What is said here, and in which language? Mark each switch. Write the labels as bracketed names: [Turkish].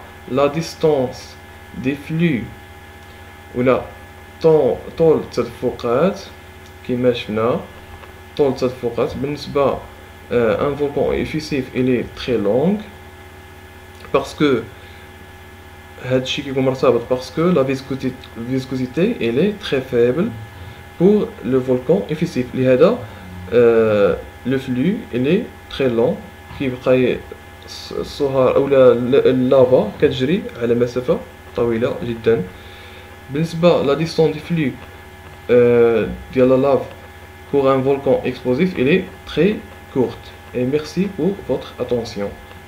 [French] La distance des flux [Arabic] ولا طول التدفقات كما شفنا طول التدفقات [French] بالنسبة un volcan effusif il est très long parce que [Arabic] هادشي كيكون مرتبط [French] parce que la viscosité elle est très faible pour le volcan effusif. [Arabic] لهذا [French] le flux il est très long [Arabic] كيبقى الصهار أو اللافا كتجري على مسافة طويلة جدا. [French] بالنسبة la distance du flux de la lave pour un volcan explosif elle est très courte. Et merci pour votre attention.